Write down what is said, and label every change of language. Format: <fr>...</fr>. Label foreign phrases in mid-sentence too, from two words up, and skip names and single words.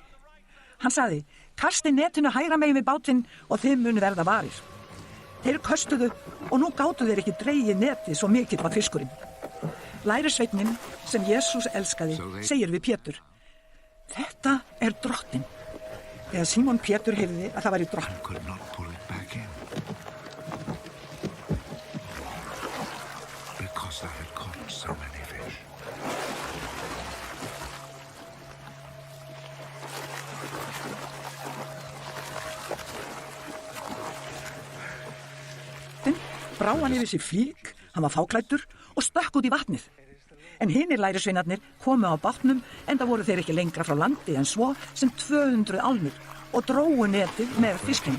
<is>Hann sagði, kastið netinu hægra megin við bátinn og þið munu verða varir. Þeir köstuðu og nú gátu þeir ekki dregið netið svo mikill var fiskurinn. Lærisveinn sem Jesús elskaði segir við Pétur, þetta er Drottinn. Þegar Símon Pétur heyrði að það væri Drottinn.</is> <en>Could not pull it back in. Because I had caught so many fish.</en> <is>Brá hann yfir sig flík, hann var fáklæddur og stökk út í vatnið. En hinir lærisveinarnir komu á bátnum enda voru þeir ekki lengra frá landi en svo sem 200 álmur og drógu netið með fiskinum.</is>